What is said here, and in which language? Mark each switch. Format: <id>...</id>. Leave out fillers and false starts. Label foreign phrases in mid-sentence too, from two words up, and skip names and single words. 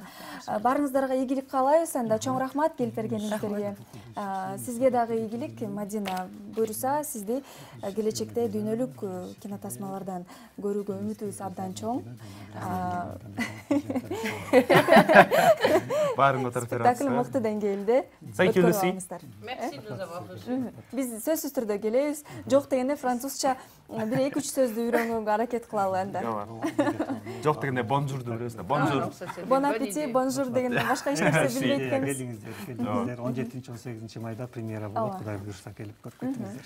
<ky>Барыңыздарга ийгилик каалайбыз. Анда чоң рахмат келип бергениңизге. Сизге дагы ийгилик. Мадина, буюрса сизди келечекте дүйнөлүк кинотасмалардан көрүүгө үмүтүбүз абдан чоң. Баарың отуруп беребиз. Спектакль мыкты деңгээлде.</ky> <en>Thank you, Lucy.</en> <fr>Merci de nous avoir reçus.</fr> <ky>Биз сөзсүз түрдө келебиз. Жок дегенде французча бир 2-3 сөздү үйрөнгөнгө аракет кылалы анда. Жок дегенде бонжурду билесиз да. Бонжур.</ky> <fr>Bon appétit, bonjour</fr> <ky>дегенден башка эч нерсе билбейт экенбиз. Келиңиздер. 17-18 майда премьера болот. Кудай буюрса келип көрүп кетиңиздер.</ky>